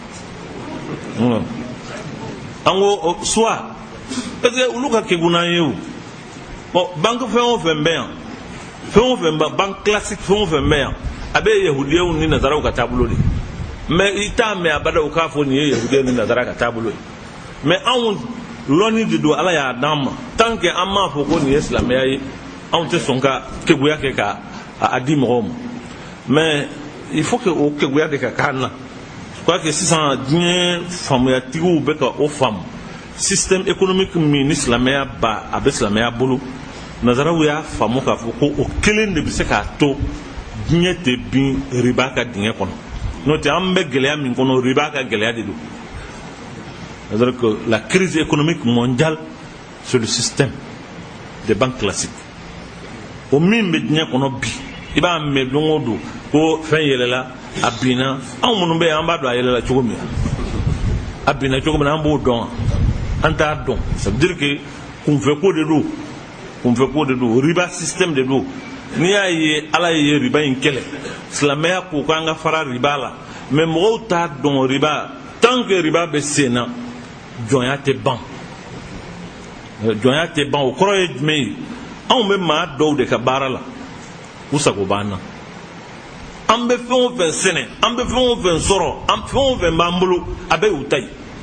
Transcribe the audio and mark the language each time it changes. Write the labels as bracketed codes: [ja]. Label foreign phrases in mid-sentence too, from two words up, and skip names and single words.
[bm] an ko [fr] soit parce que [bm] olu ka kɛgun n'an ye o bon banque fɛn o fɛn bɛ yan fɛn o fɛn [fr] banque classique [bm] fɛn o fɛn bɛ yan a bɛ yahudiyaw ni nazaraw ka taabolo de mais i t'a mɛn abada u k'a fɔ nin ye yahudiyaw ni nazara ka taabolo ye mais anw lɔnni de don ala y'a d'an ma tant que an m'a fɔ ko nin ye silamɛya ye anw tɛ sɔn ka keguya kɛ ka a di mɔgɔw ma [fr] mais il faut que [bm] o keguya de ka k'an na [fr] je crois que [bm] sisan diɲɛ faamuyatigiw bɛ ka o faamu [fr] système économique [bm] min ni silamɛya ba a bɛ silamɛya bolo nazaraw y'a faamu k'a fɔ ko o kelen de bɛ se k'a to diɲɛ tɛ bin riba ka dingɛ kɔnɔ n'o tɛ an bɛ gɛlɛya min kɔnɔ riba ka gɛlɛya de don [fr] c'est-à-dire que la crise économique mondiale c'est le système des banques classiques [bm] o min bɛ diɲɛ kɔnɔ bi i b'a mɛn don o don ko fɛn yɛlɛla a binna anw minnu bɛ yan an b'a dɔn a yɛlɛla cogo min a binna cogo min an b'o dɔn an t'a dɔn [fr] ça veut dire que [bm] kunfɛko de don riba système de don n'i y'a ye ala ye riba in kɛlɛ silamɛya ko k'an ka fara riba la mais mɔgɔw t'a dɔn riba [fr] tant que [bm] riba bɛ sen na jɔnya tɛ ban o kɔrɔ ye jumɛn ye anw bɛ maa dɔw de ka baara la u sago b'an na an bɛ fɛn o fɛn sɛnɛ an bɛ fɛn o fɛn sɔrɔ fɛn o fɛn b'an bolo a bɛ y'u ta ye